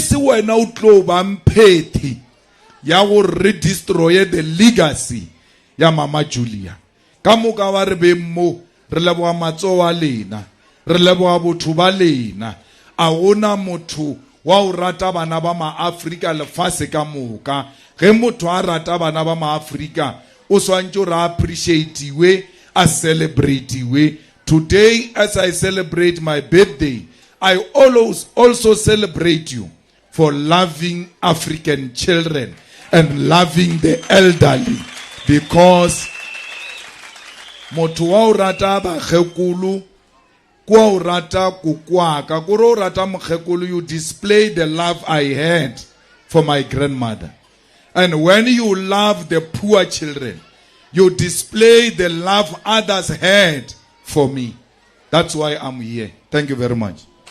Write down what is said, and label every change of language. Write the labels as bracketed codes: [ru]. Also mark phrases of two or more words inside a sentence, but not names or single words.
[nso] se wena o tlo ba mphethi ya go re destroye [en] the legacy [nso] ya mama Julia ka moka ba re be mo re leboga matsogo a lena re leboga botho ba lena a gona motho wa o rata bana ba maAfrika lefase ka moka ge motho a rata bana ba maAfrika o swantse re appreciate a [en] celebrate today as I celebrate my birthday I also celebrate you for loving African children and loving the elderly because [nso] motho wa o rata bagekolo kwa o rata kukwaka kore o rata mokgekolo [en] you display the love I had for my grandmother and when you love the poor children you display the love others had for me. That's why I'm here. Thank you very much.